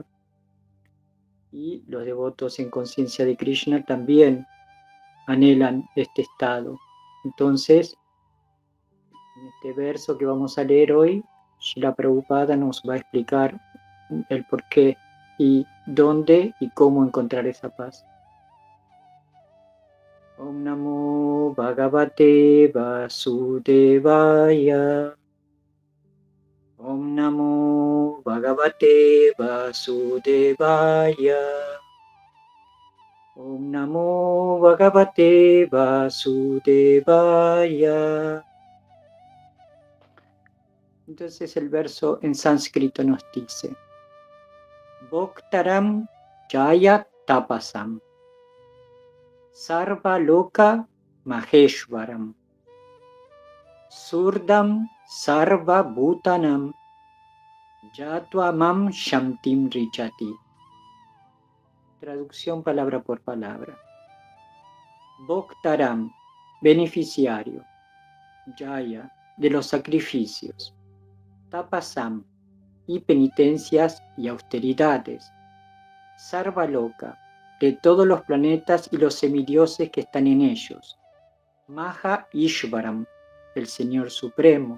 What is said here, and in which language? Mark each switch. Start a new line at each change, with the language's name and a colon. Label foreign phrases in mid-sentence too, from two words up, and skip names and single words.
Spanish: Y los devotos en conciencia de Krishna también anhelan este estado. Entonces, en este verso que vamos a leer hoy, Srila Prabhupada nos va a explicar el por qué y dónde y cómo encontrar esa paz.
Sanskrit: Om Namo Bhagavate Vasudevaya. Om Namo Bhagavate Vasudevaya. Om Namo Bhagavate Vasudevaya.
Spanish: Entonces el verso en sánscrito nos dice:
Sanskrit: Bhoktaram Jaya Tapasam Sarva Loka Maheshwaram Surdam Sarva Bhutanam Yatvamam Shamtim Richati.
Spanish: Traducción palabra por palabra. Bhoktaram, beneficiario. Jaya, de los sacrificios. Tapasam, y penitencias y austeridades. Sarvaloka, de todos los planetas y los semidioses que están en ellos.
Sanskrit: Maha Ishvaram,
Spanish: el Señor Supremo.